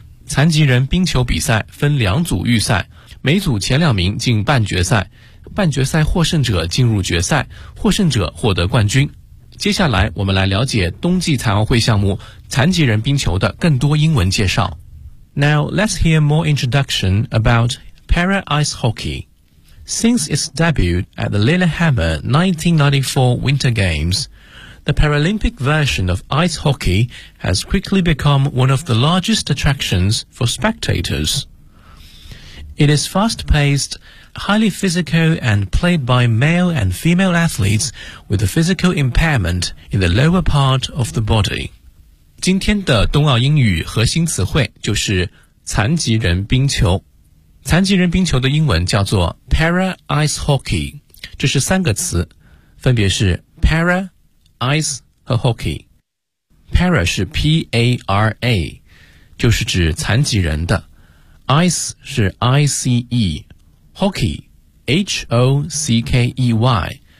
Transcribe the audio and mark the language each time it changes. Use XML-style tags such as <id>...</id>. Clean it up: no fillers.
<zh>残疾人冰球比赛分两组预赛，每组前两名进半决赛，半决赛获胜者进入决赛，获胜者获得冠军。接下来我们来了解冬季残奥会项目残疾人冰球的更多英文介绍。</zh> <en>Now let's hear more introduction about para ice hockey. Since its debut at the Lillehammer 1994 Winter Games, the Paralympic version of ice hockey has quickly become one of the largest attractions for spectators. It is fast-paced, highly physical, and played by male and female athletes with a physical impairment in the lower part of the body.</en> <zh>今天的冬奥英语核心词汇就是残疾人冰球。残疾人冰球的英文叫做 para ice hockey， 这是三个词，分别是 para、ice 和 hockey。 para 是 P-A-R-A， 就是指残疾人的 ；ice 是 I-C-E，hockey H-O-C-K-E-Y。</zh>